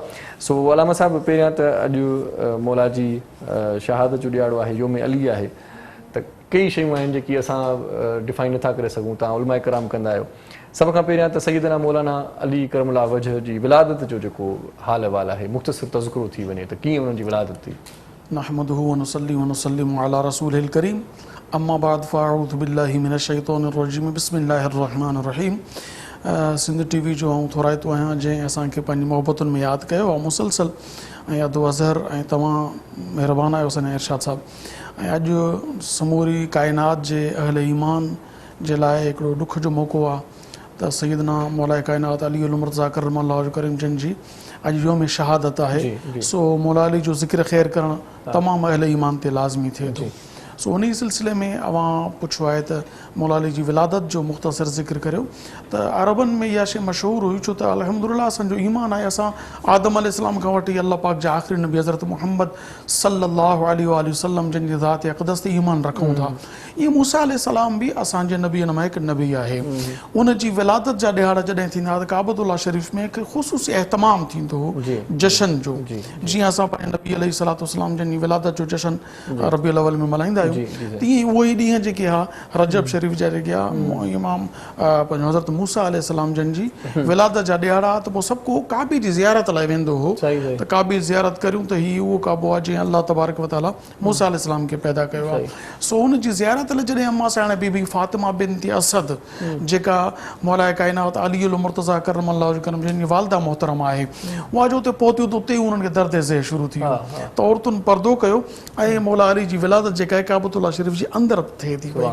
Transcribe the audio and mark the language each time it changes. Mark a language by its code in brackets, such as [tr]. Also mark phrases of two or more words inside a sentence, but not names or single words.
[sd] सो अलामा साहिबु, पहिरियां त अॼु मौला जी शहादत जो ॾियारो आहे, योम अली आहे, त कई शयूं आहिनि जेकी असां डिफाइन नथा करे सघूं, तव्हां उलमा कराम कंदा आहियो। सभ खां पहिरियां त सैयदना मौलाना अली करमुल्लाह वजह जी विलादत जो जेको हाल अहवाल आहे, मुख़्तसिर तज़किरो थी वञे त कीअं उन्हनि जी विलादत थी? [ar] نحمده ونصلي ونسلم على رسوله الكريم، أما بعد فأعوذ بالله من الشيطان الرجيم، بسم الله الرحمن الرحيم. [sd] सिंध टीवी जो आउं थोराइतो आहियां, जंहिं असांखे पंहिंजी मोहबतुनि में यादि कयो आहे मुसलसल, ऐं अदो अज़हर, ऐं तव्हां महिरबान आहियो सना इरशाद साहिबु। ऐं अॼु समूरी काइनात जे अहल ईमान जे लाइ हिकिड़ो ॾुख जो मौक़ो आहे त सैयदना मौला काइनात अली उल मुर्तज़ा करमल्लाहु करीम जिन जी अॼु योम शहादत आहे। सो मौला अली जो ज़िक्र ख़ैर करणु तमामु अहल ईमान ते लाज़मी थिए थो। सो उन सिलसिले में अवां पुछो आहे त मौला अली जी विलादत जो मुख़्तसर ज़िक्र करियो त अरबनि में इहा शइ मशहूरु हुई छो त अल्हम्दुलिल्लाह असांजो ईमान आहे असां आदम अलैहिस्सलाम खां वठी अल्लाह पाक जा आख़िरी नबी हज़रत मुहम्मद [ar] صلى الله عليه وسلم [sd] जिन जी ज़ात अक़दस ते ईमान रखूं था। इहो मूसा अलैहिस्सलाम बि असांजे नबीअनि मां हिकु नबी आहे। उन जी विलादत जा ॾिहाड़ जॾहिं थींदा त काबतुल्लाह शरीफ़ में हिकु ख़ुसूसी एहतमाम थींदो हो जशन जो, जीअं असां पंहिंजे नबी [ar] عليه الصلاة والسلام [sd] जिन जी विलादत जो जशन रबीउल अव्वल में मल्हाईंदा आहियूं, तीअं उहे ई ॾींहं जेके हा रजब शरीफ़ जा जेके आहे इमाम पंहिंजो हज़रत मूसा अलैहिस्सलाम जिन जी विलादत जा ॾिहाड़ा त पोइ सभु को काबे जी ज़ियारत लाइ वेंदो हो त काबे ज़ियारत करियूं त हीउ उहो काबो आहे जीअं [ar] الله تبارك وتعالى [sd] मूसा अलैहिस्सलाम खे पैदा कयो आहे। सो हुन जी ज़ियारत लाइ जॾहिं अम्मा साहिण बीबी फातिमा बिन्त असद जेका मौला काइनात अली उल मुर्तज़ा [ar] كرم الله وجهه [sd] करम जिन जी वालिदा मोहतरम आहे, उहा जो उते पहुतियूं त उते ई उन्हनि खे दर्द ज़े शुरू थी वियो त औरतुनि पर्दो कयो ऐं मौला अली जी विलादत जेका आहे काबतुल्लाह शरीफ़ जी अंदरि थिए थी पई।